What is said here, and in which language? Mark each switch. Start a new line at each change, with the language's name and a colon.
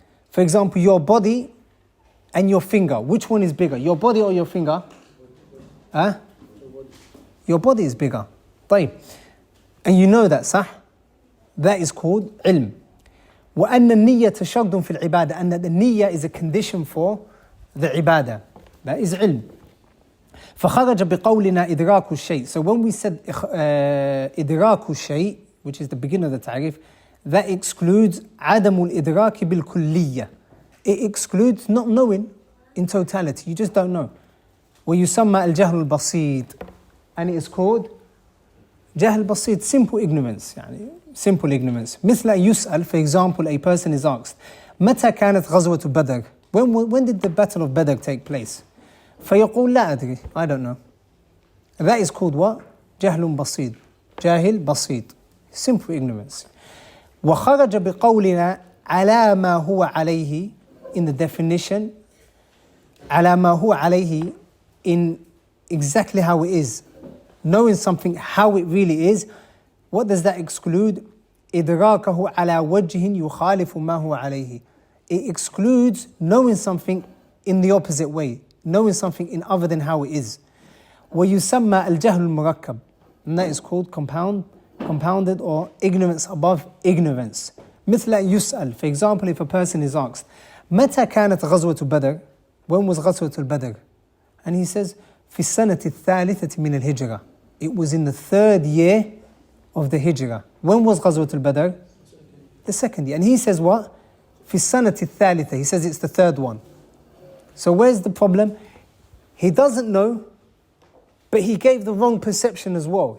English: For example, your body and your finger, which one is bigger, your body or your finger? Your body is bigger. طيب. And you know that, صح? That is called ilm.
Arabic: وأن النية شرط في العبادة,
English: and that the niyyah is a condition for the ibadah. That is ilm.
Arabic: فخرج بقولنا إدراك الشيء.
English: So when we said إدراك الشيء, which is the beginning of the ta'rif, that excludes عدم الإدراك بالكلية. It excludes not knowing in totality. You just don't know.
Arabic: ويسمى الجهل البسيط,
English: and it is called جهل بسيط, simple ignorance. يعني simple ignorance.
Arabic: مثل يسأل,
English: for example, a person is asked,
Arabic: متى كانت غزوة بدر?
English: When did the battle of Badr take place?
Arabic: فيقول لا أدري,
English: I don't know. That is called what? جهل بسيط. جاهل بسيط. Simple ignorance.
Arabic: وخرج بقولنا على ما هو عليه,
English: in the definition,
Arabic: على ما هو عليه,
English: in exactly how it is. Knowing something how it really is. What does that exclude?
Arabic: إدراكه على وجه يخالف ما هو عليه.
English: It excludes knowing something in the opposite way, knowing something in other than how it is.
Arabic: ويسمى الجهل المركب,
English: and that is called compounded or ignorance above ignorance.
Arabic: مثل أن يسأل.
English: For example, if a person is asked,
Arabic: متى كانت غزوة بدر?
English: When was غزوة البدر? And he says,
Arabic: في السنة الثالثة من الهجرة.
English: It was in the 3rd year of the hijrah. When was غزوة البدر? The 2nd year. And he says what?
Arabic: في السنة الثالثة.
English: He says it's the 3rd one. So where's the problem? He doesn't know, but he gave the wrong perception as well.